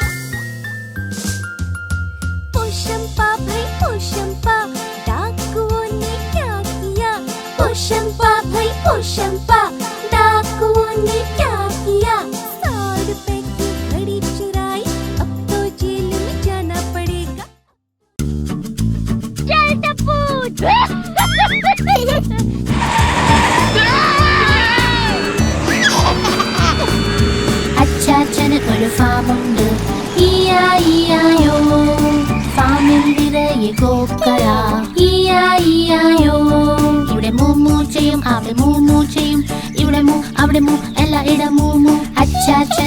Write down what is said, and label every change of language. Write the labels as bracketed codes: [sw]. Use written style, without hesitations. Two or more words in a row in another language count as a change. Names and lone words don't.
[hi] पोशंपा भाई पोशंपा डाकुओं ने क्या किया पोशंपा भाई पोशंपा डाकुओं ने क्या किया 100 रुपए की घड़ी चुराई अब तो जेल में जाना पड़ेगा चल टप्पू [ml] അച്ചാച്ചന് ഒരു ഫാമുണ്ട് ഈയായോ ഫാമിൽ നിറയെ കോക്കള ഈയായോ ഇവിടെ മൂമൂ ചെയ്യും അവിടെ മൂമൂ ചെയ്യും ഇവിടെ മൂ അവിടെ മൂ എല്ലായിടം മൂമൂ അച്ചാച്ചന്